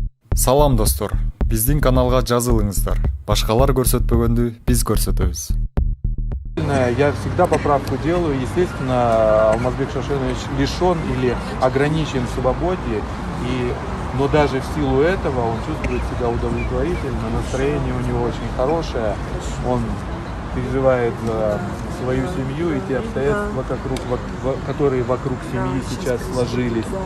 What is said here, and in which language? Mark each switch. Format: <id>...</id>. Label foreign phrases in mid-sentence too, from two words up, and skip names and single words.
<ky>Салам достор, биздин каналга жазылыңыздар. Башкалар көрсөтпөгөндү биз көрсөтөбүз.</ky> <ru>Я всегда поправку делаю. Естественно, Алмазбек Шашенович лишен или ограничен в свободе. Но даже в силу этого он чувствует себя удовлетворительно. Настроение у него очень хорошее. Он переживает за свою семью и те обстоятельства, которые вокруг семьи сейчас сложились.</ru>